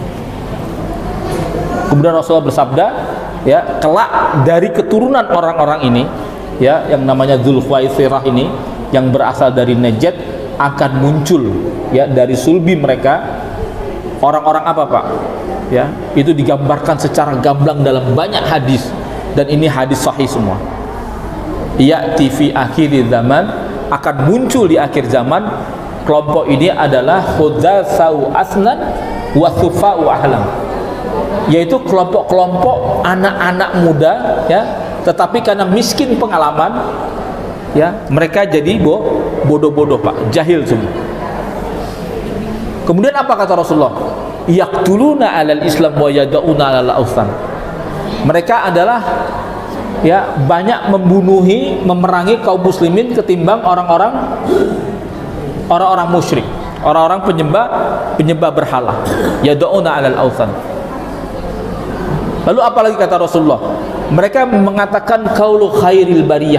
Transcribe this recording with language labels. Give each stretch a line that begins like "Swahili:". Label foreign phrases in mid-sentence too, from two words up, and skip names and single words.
Indonesian: Kemudian Rasulullah bersabda, ya, kelak dari keturunan orang-orang ini, ya, yang namanya Dzulkhuwaisirah ini yang berasal dari Najd akan muncul ya dari sulbi mereka orang-orang apa Pak? Ya, itu digambarkan secara gamblang dalam banyak hadis dan ini hadis sahih semua.
Arabic: يأتي في آخر الزمان,
Indonesian: akan muncul di akhir zaman. Kelompok ini adalah
Arabic: حدثاء أسنان وسفهاء أحلام,
Indonesian: yaitu kelompok-kelompok anak-anak muda ya, tetapi karena miskin pengalaman ya, mereka jadi bodoh-bodoh Pak, jahil semua. Kemudian apa kata Rasulullah?
Arabic: يقتلون على الإسلام ويدعون على الأوثان.
Indonesian: Mereka adalah ya banyak membunuhi, memerangi kaum muslimin ketimbang orang-orang musyrik, orang-orang penyembah berhala,
Arabic: يدعون على الأوثان.
Indonesian: Lalu apalagi kata Rasulullah? Mereka mengatakan
Arabic: قول خير البرية.